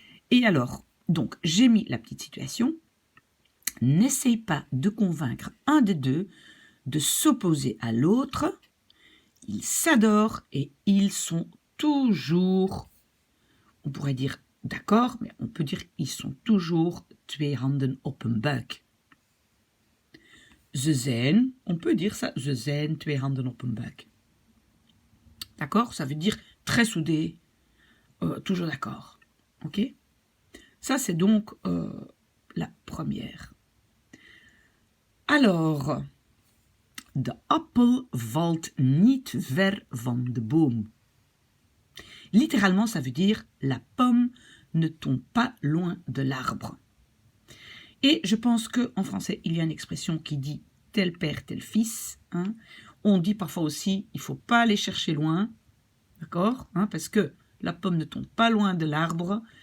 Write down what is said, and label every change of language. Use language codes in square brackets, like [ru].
[fr] Et alors, donc j'ai mis la petite situation. N'essaye pas de convaincre un des deux de s'opposer à l'autre. Ils s'adorent et ils sont toujours, on pourrait dire d'accord, mais on peut dire ils sont toujours [nl] twee handen op een buik. Ze zijn, [fr] on peut dire ça, [nl] ze zijn twee handen op een buik. [fr] D'accord? Ça veut dire très soudés, toujours d'accord. Ok? Ça, c'est donc la première. Alors, [nl] de appel valt niet ver van de boom. [fr] Littéralement, ça veut dire la pomme ne tombe pas loin de l'arbre. Et je pense qu'en français, il y a une expression qui dit tel père, tel fils. Hein. On dit parfois aussi, il ne faut pas aller chercher loin, d'accord, hein, parce que la pomme ne tombe pas loin de l'arbre.